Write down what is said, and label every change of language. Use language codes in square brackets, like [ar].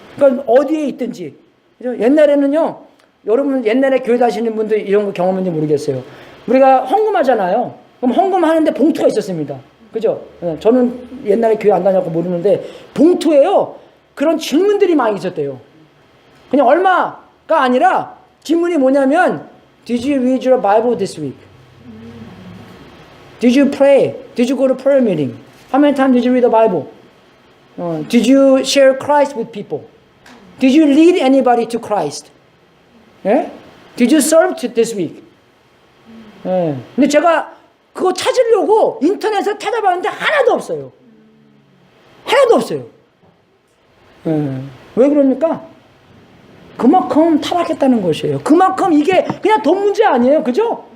[ko] 그러니까 어디에 있든지. 그죠? 옛날에는요, 여러분 옛날에 교회 다니시는 분들 이런 거 경험했는지 모르겠어요. 우리가 헌금하잖아요. 그럼 헌금하는데 봉투가 있었습니다. 그죠? 저는 옛날에 교회 안 다녀서 모르는데 봉투에요, 그런 질문들이 많이 있었대요. 그냥 얼마가 아니라 질문이 뭐냐면 [en] Did you read your Bible this week? Did you pray? Did you go to prayer meeting? How many times did you read the Bible? Did you share Christ with people? Did you lead anybody to Christ? 예? Did you serve this week? 예. [ko] 근데 제가 그거 찾으려고 인터넷에 찾아봤는데 하나도 없어요. 하나도 없어요. 예. 왜 그럽니까? 그만큼 타락했다는 것이에요. 그만큼 이게 그냥 돈 문제 아니에요. 그죠?